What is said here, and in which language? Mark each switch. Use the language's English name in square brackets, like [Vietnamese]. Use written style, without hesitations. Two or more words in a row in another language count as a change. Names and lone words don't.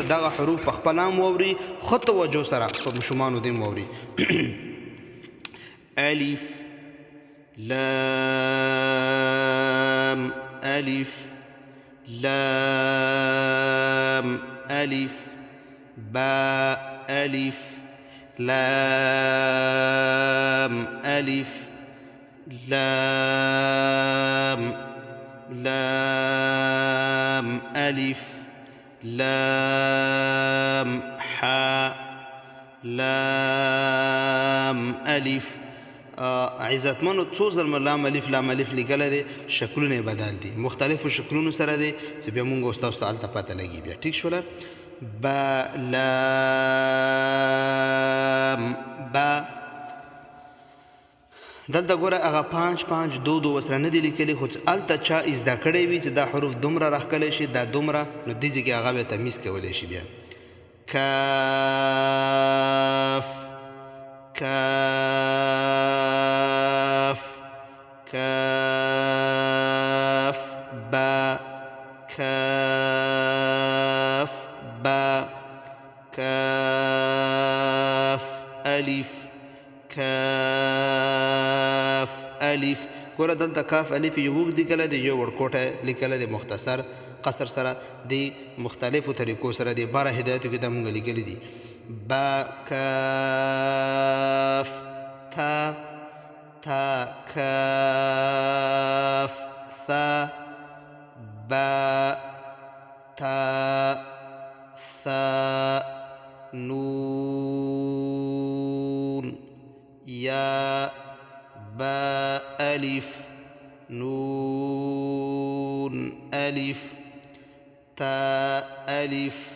[Pashto] دغه حروف په خپله هم واوري، ښه توجه سره په ماشومانو دې هم واوري. [Arabic] الف لام الف لام الف با الف لام ألف لام لام ألف لام حاء لام ألف [Pashto] عزتمنو څو ځله [Arabic] لام الف لام الف [Pashto] لیکلی دی شکلونه بدل دي مختلفو شکلونو سره دی چې بیا مونږ ستاسو ته هلته پته لګي بیا ټیک شوله با [Arabic] لام با [Pashto] دلته ګوره هغه 5 5 2 2 ورسره نه دي لیکلي خو هلته چا زده کړی وي چې دا حروف دومره راښکلی شي دا دومره نو دې ځای کې هغه بیا تمیز کولی شي بیا کاف [Arabic] کاف کاف با کاف با کاف الف کاف الف [Pashto] ګوره دلته کاف الف یو اوږد لیکلی دی یو ورکوټی لیکلی دی مختصر قصر سره د مختلفو طریقو سره د باره هدایتو کې دا مونږ لیکلی دي با [Arabic] کاف تا تا کاف ثا با تا ثا نون یا با الف نون الف تا الف